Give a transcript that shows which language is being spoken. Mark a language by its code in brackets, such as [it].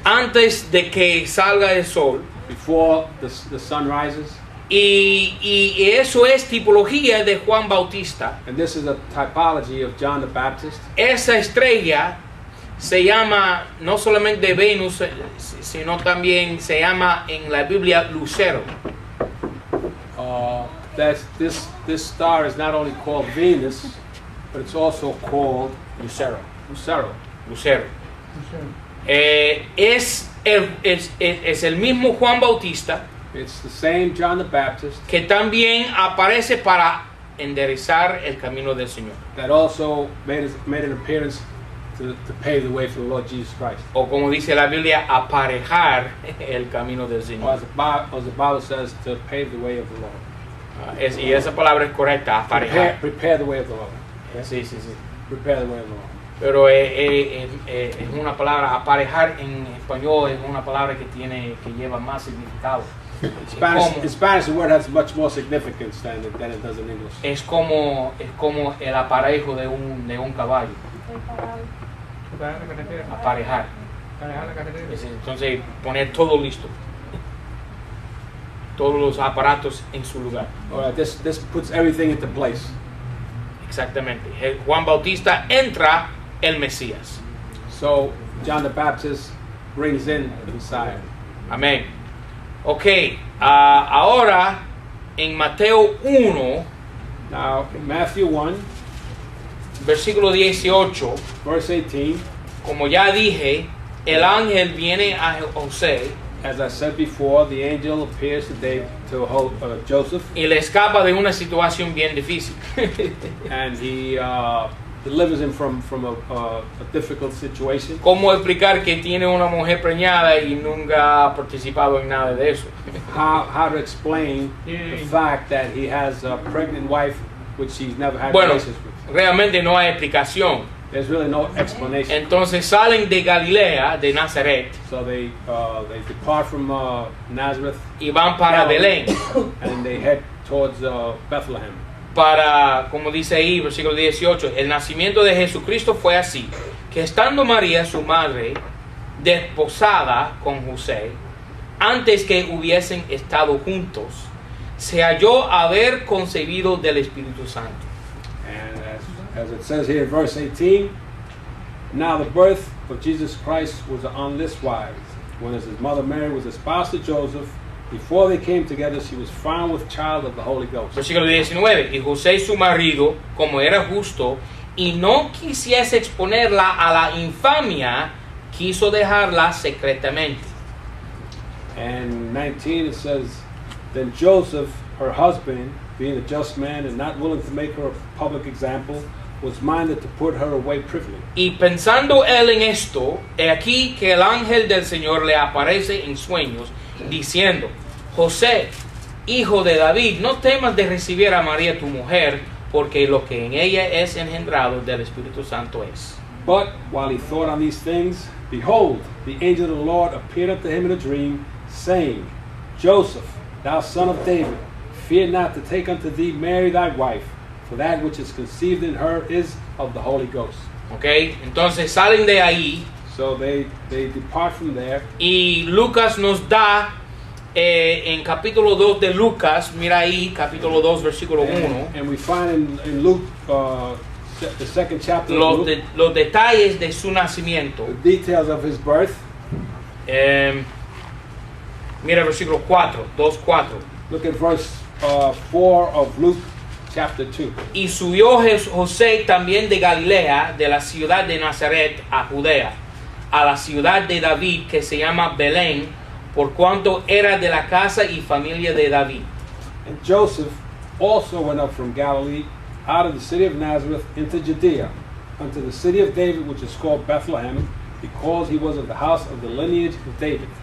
[es] Antes de que salga el sol. [en] before the sun rises. [es] Y eso es tipología de Juan Bautista. [en] And this is a typology of John the Baptist. [es] Esa estrella se llama no solamente Venus, sino también se llama en la Biblia Lucero. [en] This star is not only called Venus, but it's also called [es] Lucero. Lucero. Lucero. Es el mismo Juan Bautista [en] It's the same John the Baptist [es] que también aparece para enderezar el camino del Señor. [en] that also made an appearance to pave the way for the Lord Jesus Christ. [es] O como dice la Biblia, aparejar el camino del [en] Or [es] Señor. [en] as the Bible says, to pave the way of the Lord. [es] Y esa palabra es correcta, aparejar. [en] Prepare the way of the Lord. [es] Sí, sí, sí. [en] Prepare the way of the Lord. [es] Pero es una palabra, aparejar en español es una palabra que lleva más significado. [en] In Spanish, the word has much more significance than it does in English. [es] Es como el aparejo de un caballo. Aparejar. Entonces, poner todo listo. Todos los aparatos en su lugar. [en] All right, this puts everything into place. [es] Exactamente. Juan Bautista entra el Mesías. [en] So John the Baptist brings in the Messiah. [es] Amén. Ok, ahora en Mateo 1, [en] Now in Matthew 1, [es] versículo 18, [en] verse 18, [es] como ya dije, el ángel viene a José [en] as I said before, the angel appears to Joseph, [es] y le escapa de una situación bien difícil. [en] and he delivers him from a difficult situation. [es] ¿Cómo explicar que tiene una mujer preñada y nunca ha participado en nada de eso? [en] How to explain the fact that he has a pregnant wife which he's never had [es] Bueno, [en] relations with? [es] realmente no hay explicación. [en] There's really no explanation. [es] Entonces salen de Galilea, de Nazaret, [en] So they depart from Nazareth [es] y van para Belén, [en] and they head towards Bethlehem. [es] para, como dice ahí, versículo 18, el nacimiento de Jesucristo fue así, que estando María, su madre, desposada con José, antes que hubiesen estado juntos, se halló haber concebido del Espíritu Santo. [en] And as it says here in verse 18, now the birth of Jesus Christ was on this wise. When as his mother Mary was espoused to Joseph, before they came together, she was found with child of the Holy Ghost. [es] Versículo 19, y José su marido, como era justo, y no quisiese exponerla a la infamia, quiso dejarla secretamente. [en] And 19 it says, then Joseph, her husband, being a just man and not willing to make her a public example, was minded to put her away privily. [es] Y pensando él en esto, he aquí que el ángel del Señor le aparece en sueños, diciendo, José, hijo de David, no temas de recibir a María tu mujer, porque lo que en ella es engendrado del Espíritu Santo es. [en] But while he thought on these things, behold, the angel of the Lord appeared unto him in a dream, saying, Joseph, thou son of David, fear not to take unto thee Mary thy wife, for that which is conceived in her is of the Holy Ghost. [es] Okay, entonces salen de ahí. [en] So they depart from there. [es] Y Lucas nos da, en capítulo 2 de Lucas, mira ahí, capítulo 2, versículo 1. [en] And we find in Luke, the second chapter of Luke, [es] los detalles de su nacimiento. [en] the details of his birth. [es] Mira versículo 4, 2:4. [en] Look at verse 4 of Luke chapter 2. [es] Y subió José también de Galilea, de la ciudad de Nazaret a Judea, a la ciudad de David que se llama Belén, por cuanto era de la casa y familia de David. [en] And Joseph also went up from Galilee, out of the city of Nazareth, into Judea, unto the city of David, which is called Bethlehem, because he was of the house of the lineage of David.